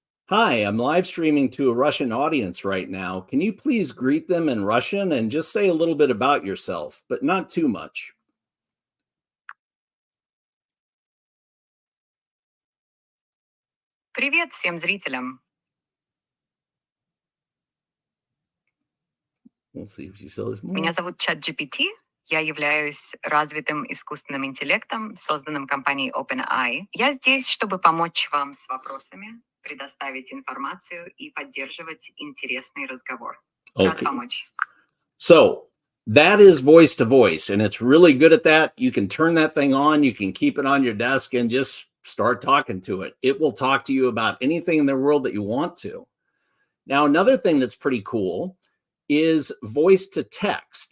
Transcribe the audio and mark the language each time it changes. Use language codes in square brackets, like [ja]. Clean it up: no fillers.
[en] Hi, I'm live streaming to a Russian audience right now. Can you please greet them in Russian and just say a little bit about yourself, but not too much? [ru] Привет всем зрителям. [en] We'll see if she says more. [ru] Меня зовут ChatGPT. Я являюсь развитым искусственным интеллектом, созданным компанией OpenAI. Я здесь, чтобы помочь вам с вопросами, предоставить информацию и поддерживать интересный разговор. Рад помочь. [en] So that is voice to voice, and it's really good at that. You can turn that thing on, you can keep it on your desk and just start talking to it. It will talk to you about anything in the world that you want to. Now, another thing that's pretty cool is voice to text.